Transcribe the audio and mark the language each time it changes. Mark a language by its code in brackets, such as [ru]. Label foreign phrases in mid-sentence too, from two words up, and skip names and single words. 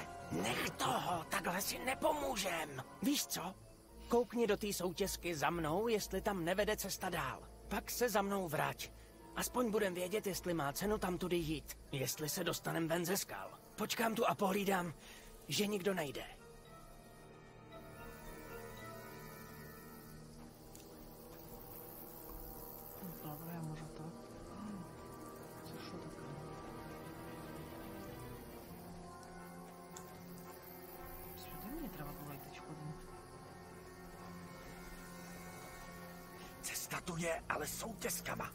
[cs] Nech toho, takhle si nepomůžem. Víš co? Koukni do té soutězky za mnou, jestli tam nevede cesta dál. Pak se za mnou vrať. Aspoň budem vědět, jestli má cenu tam tudy jít. Jestli se dostanem ven ze skal. Počkám tu a pohlídám, že nikdo nejde. [uk] Добре, може так. Це що таке? Сюди мені треба було йти чи куди? [cs] Cesta tu je, ale soutězkama.